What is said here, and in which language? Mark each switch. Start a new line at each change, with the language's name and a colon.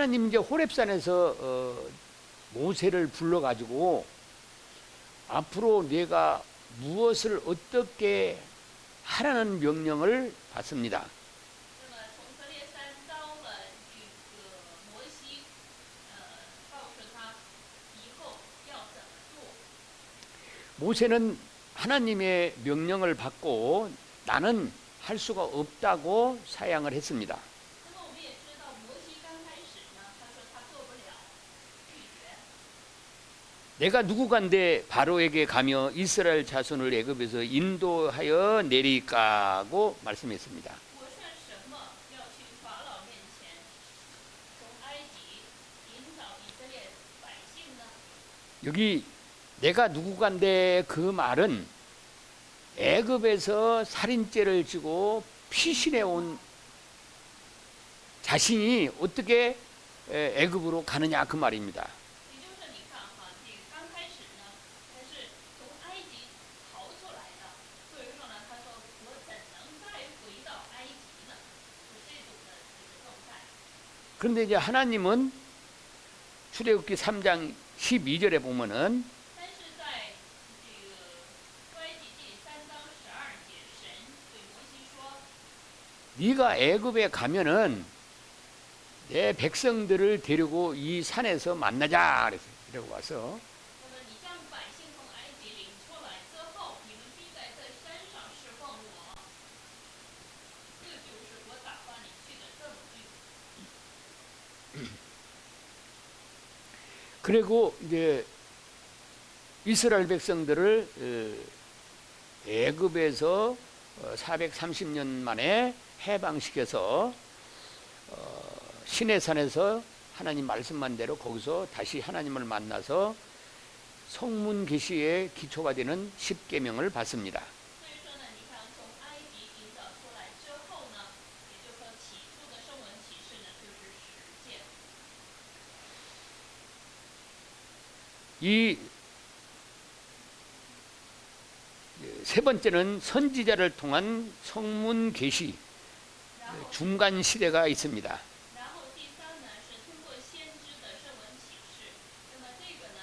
Korean: 하나님 이제 호렙산에서 모세를 불러가지고 앞으로 내가 무엇을 어떻게 하라는 명령을 받습니다.
Chinese: 那么从何烈山招了这个摩西，告诉他以后要怎么做。
Korean: 모세는 하나님의 명령을 받고 나는 할 수가 없다고 사양을 했습니다.
Chinese: 那么我们也知道，摩西刚开始呢，他说他做不了，拒绝。
Korean: 내가 누구간데 바로에게 가며 이스라엘 자손을 애굽에서 인도하여 내리까고 말씀했습니다.
Chinese: 我算什么要去法老面前，从埃及引导以色列百姓呢？
Korean: 여기 내가 누구간데 그 말은 애굽에서 살인죄를 지고 피신해 온 자신이 어떻게 애굽으로 가느냐 그 말입니다.
Chinese: 也就是你看哈，这个刚开始呢，他是从埃及逃出来的，所以说呢，他说我怎能再回到埃及呢？是这种的这个状态。
Korean: 그런데 이제 하나님은 출애굽기 3장 12절에 보면은
Chinese: 但是在这个出埃及记3章12节，神对摩西说：
Korean: 네가 애굽에 가면은 내 백성들을 데리고 이 산에서 만나자 그랬어요. 이러고 와서
Chinese: 那么你将百姓从埃及领出来之后，你们必在这山上侍奉我。这就是我打发你去的证据。
Korean: 그리고 이제 이스라엘 백성들을 애굽에서 430년 만에 해방시켜서 시내산에서 하나님 말씀만 대로 거기서 다시 하나님을 만나서 성문 계시의 기초가 되는 십계명을 받습니다.
Chinese: 所以说呢，你看从埃及引导出来之后呢，也就是说起初的圣文启示呢，就是实践。
Korean: 이 세 번째는 선지자를 통한 성문 계시
Chinese: 然后，
Korean: 중간 시대가 있습니다.
Chinese: 然后第三呢是通过先知的圣文启示。那么这个